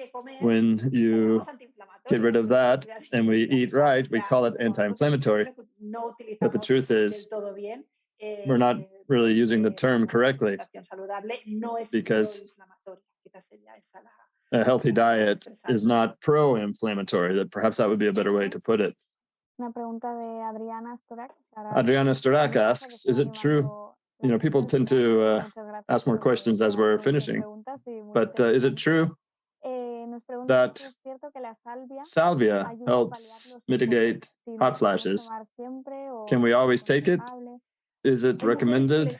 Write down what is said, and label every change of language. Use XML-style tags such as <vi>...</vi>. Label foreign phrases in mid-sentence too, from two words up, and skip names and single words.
<en>When you get rid of that and we eat right, we call it anti-inflammatory. But the truth is, we're not really using the term correctly, because a healthy diet is not pro-inflammatory. That perhaps that would be a better way to put it.</en> <es>Una pregunta de Adriana Storak.</es> <en>Adriana Storak asks, is it true? You know, people tend to ask more questions as we're finishing. But is it true that salvia helps mitigate hot flashes? Can we always take it? Is it recommended?</en>